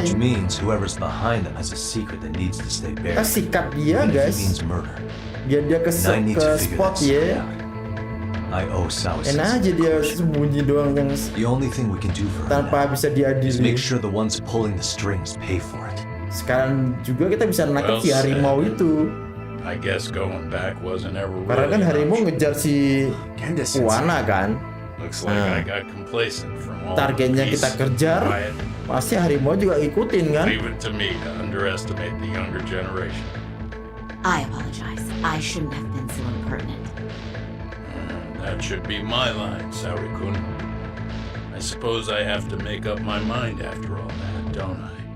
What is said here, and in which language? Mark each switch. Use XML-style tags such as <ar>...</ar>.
<en>Which means whoever's behind them has a secret that needs to stay buried.</en> <id>Kita sikat dia, guys. Biar dia ke spot ya.</id> <en>I owe Sawa.</en> <id>Enak aja dia sembunyi doang yang</id> <en>the only thing we can do for her</en> <id>tanpa bisa diadili.</id> <en>Make sure the ones pulling the strings pay for it.</en> <id>Sekarang juga kita bisa nangkep si harimau itu.</id> <en>I guess going back wasn't ever really.</en> <id>Karena kan harimau ngejar si Kawana kan.</id> <en>Looks like I got complacent from all</en> <id>targetnya kita kejar, pasti harimau juga ikutin kan.</id> <en>Leave it to me to underestimate the younger generation. I apologize. I shouldn't have been so impertinent. That should be my line, Saori-kun. I suppose I have to make up my mind after all that, don't I?</en>